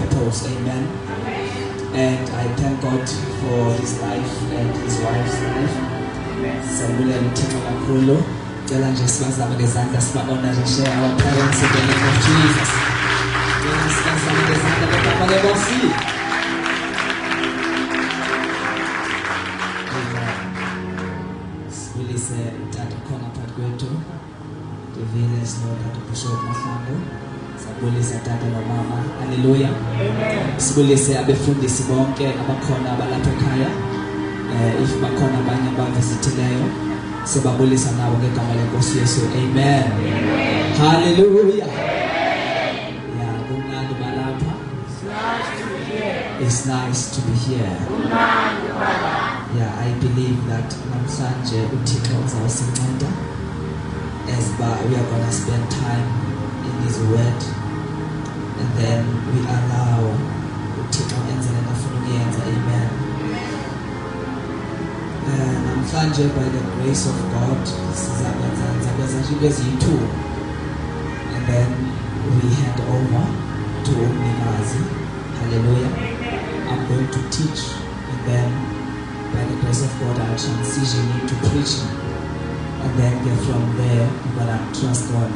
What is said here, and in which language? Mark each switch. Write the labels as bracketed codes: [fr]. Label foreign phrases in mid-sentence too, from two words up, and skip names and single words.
[en] miracles. Amen. And I thank God for his life and his wife's life. [xh] Sabulela uThixo kakhulu. Cela nje sibazame ngezandla sibabona nje [en] share our parents in the name of Jesus. [xh] Sibazame ngezandla baba leBosi. Sibulise utata khona phakathi kwethu. Divine sinotata Bishop Mahlangu. Sabulisa tata nomama. Hallelujah. Amen. Sibulise abefundisi bonke abakhona abalapha ekhaya. If bakhona abanye abavizithileyo sibabulisa nabo ngegama lenkosi Yesu. Amen. Amen. Hallelujah. Yeah, kumnandi balapha. [en] It's nice to be here. Yeah, I believe that [xh] namhlanje uThixo uzawusinceda [en] as we are going to spend time in his word, and then we allow uThixo [xh] enzele nafuna ukuyenza. [en] Amen. [xh] Namhlanje [en] by the grace of God [xh] sizakwenza izinto eziyi-2, [en] and then we hand over to umnikazi. Hallelujah. I'm going to teach, and then by the grace of God I'll transition into preaching, and then from there we're gonna trust God.